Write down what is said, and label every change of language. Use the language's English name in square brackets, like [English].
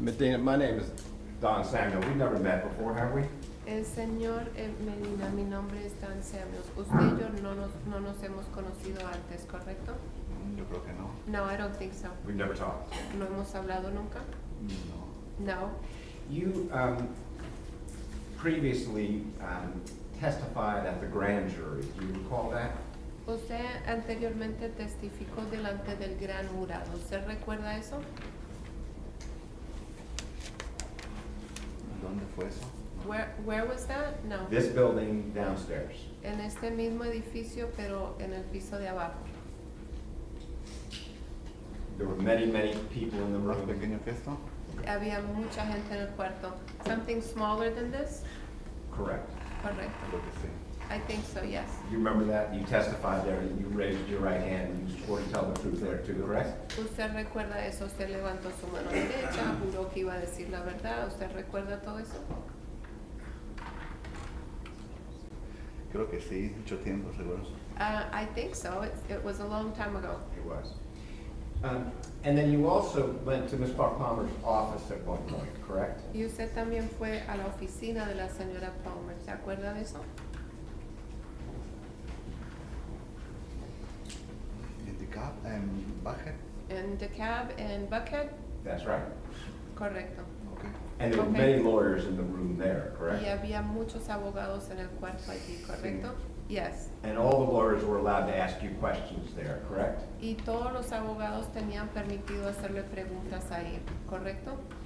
[English] Medina, my name is Don Samuel. We've never met before, have we? [Spanish] El señor Medina, mi nombre es Dan Samuels. Usted y yo no nos hemos conocido antes, ¿correcto? Yo creo que no. [English] No, I don't think so. We've never talked. [Spanish] ¿No hemos hablado nunca? No. [English] No. You previously testified at the grand jury. Do you recall that? [Spanish] Usted anteriormente testificó delante del gran jurado. ¿Usted recuerda eso? ¿Dónde fue eso? [English] Where was that? No. This building downstairs. [Spanish] En este mismo edificio, pero en el piso de abajo. [English] There were many, many people in the [Spanish] ¿Más [English] room. [Spanish] pequeño que esto? Había mucha gente en el cuarto. [English] Something smaller than this? Correct. [Spanish] Correcto. Creo que sí. [English] I think so, yes. You remember that? You testified there, you raised your right hand, and you swore to tell the truth there too, correct? [Spanish] ¿Usted recuerda eso? ¿Usted levantó su mano derecha, juró que iba a decir la verdad? ¿Usted recuerda todo eso? Creo que sí, mucho tiempo seguro. [English] I think so. It was a long time ago. It was. And then you also went to Ms. Palmer's office at one point, correct? [Spanish] Y usted también fue a la oficina de la señora Palmer. ¿Se acuerda de eso? ¿En DeKalb? ¿En Buckhead? [English] En DeKalb and Buckhead? That's right. [Spanish] Correcto. [English] Okay. And there were Okay. many lawyers in the room there, correct? [Spanish] Y había muchos abogados en el cuarto allí, ¿correcto? [English] Yes. And all the lawyers were allowed to ask you questions there, correct? [Spanish] Y todos los abogados tenían permitido hacerle preguntas ahí, ¿correcto?